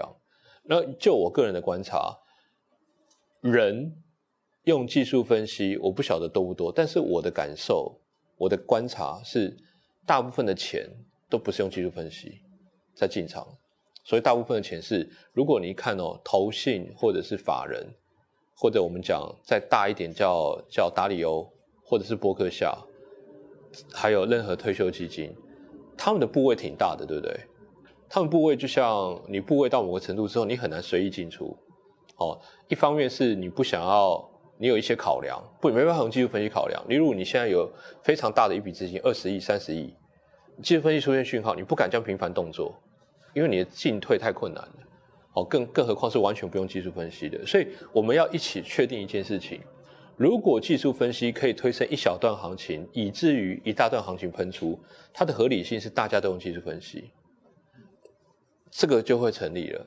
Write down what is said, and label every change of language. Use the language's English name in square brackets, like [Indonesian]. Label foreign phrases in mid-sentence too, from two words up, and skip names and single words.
[Chinese] 那就我個人的觀察，人用技術分析，我不曉得多不多，但是我的感受、我的觀察是，大部分的錢都不是用技術分析在進場，所以大部分的錢是，如果你一看投信或者是法人，或者我們講再大一點叫達里歐，或者是波克夏，還有任何退休基金，他們的部位挺大的，对不对？他們部位就像你部位到某個程度之後，你很難隨意進出。一方面是你不想要，你有一些考量，沒辦法用技術分析考量。例如你現在有非常大的一筆資金，20億、30億，技術分析出現訊號，你不敢這樣頻繁動作，因為你的進退太困難了。更何況是完全不用技術分析的。所以我們要一起確定一件事情：如果技術分析可以推升一小段行情，以至於一大段行情噴出，它的合理性是大家都用技術分析，這個就會成立了。